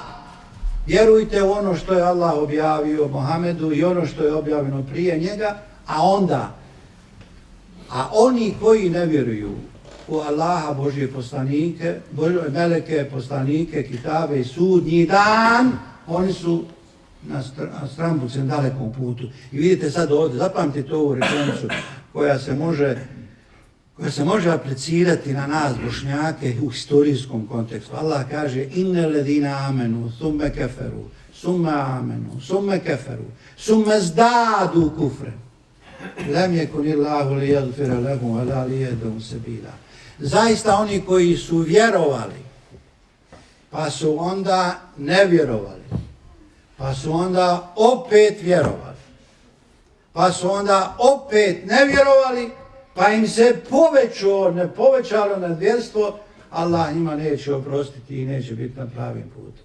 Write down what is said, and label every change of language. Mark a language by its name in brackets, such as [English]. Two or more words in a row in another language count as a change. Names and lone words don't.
[Bosnian] Vjerujte u ono što je Allah objavio Muhammedu i ono što je objavljeno prije njega, a oni koji ne vjeruju u Allaha, Božje poslanike, meleke, poslanike, kitabe i sudnji dan, oni su na strambucem dalekom putu. I vidite sad ovdje, zapamtite ovu rečenicu koja se može koja se može aplicirati na nas Bošnjake u historijskom kontekstu. Allah kaže [Arabic] إن الذين آمنوا, ثم كفروا ثم آمنوا ثم كفروا ثم ازدادوا كفرا. لم يكن الله ليغفر لهم ولا ليهديهم سبيلا. [Bosnian] Zaista oni koji su vjerovali, pa su onda nevjerovali, pa su onda opet vjerovali, pa su onda opet nevjerovali, pa im se povećalo nevjerstvo, Allah njima neće oprostiti i neće biti na pravim putu.